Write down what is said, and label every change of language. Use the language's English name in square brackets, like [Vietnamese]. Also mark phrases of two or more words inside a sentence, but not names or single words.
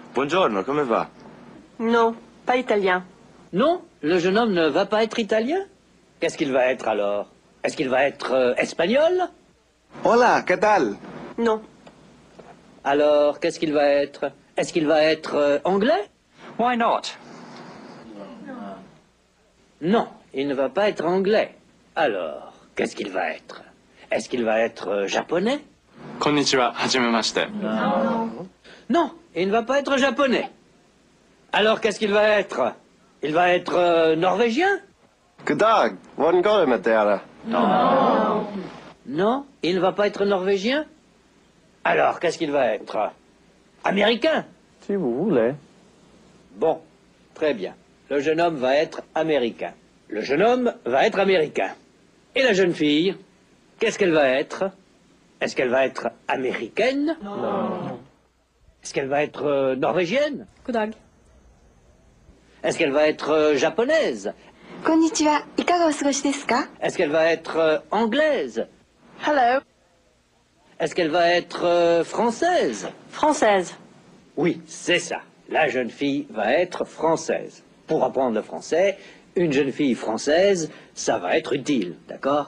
[Italian] Buongiorno, come va? [French] Non, pas italien. Non, le jeune homme ne va pas être italien. Qu'est-ce qu'il va être alors? Est-ce qu'il va être espagnol? [Spanish] Hola, ¿qué tal? [French] Non. Alors, qu'est-ce qu'il va être? Est-ce qu'il va être anglais? [English] Why not? [French] Non, il ne va pas être anglais. Alors, qu'est-ce qu'il va être? Est-ce qu'il va être japonais? [Japanese] こんにちは、はじめまして。 [French] Non, il ne va pas être japonais. Alors, qu'est-ce qu'il va être? Il va être norvégien? [Norwegian] God dag, hvordan går det med dere? [French] Non, il ne va pas être norvégien. Alors, qu'est-ce qu'il va être? Américain? Si vous voulez. Bon, très bien. Le jeune homme va être américain. Le jeune homme va être américain. Et la jeune fille, qu'est-ce qu'elle va être? Est-ce qu'elle va être américaine? Non. Est-ce qu'elle va être norvégienne? Goddag. Est-ce qu'elle va être japonaise? [Japanese] こんにちは。いかがお過ごしですか？ [French] Est-ce qu'elle va être anglaise? Hello. Est-ce qu'elle va être française? Française. Oui, c'est ça. La jeune fille va être française. Pour apprendre le français, une jeune fille française, ça va être utile, d'accord?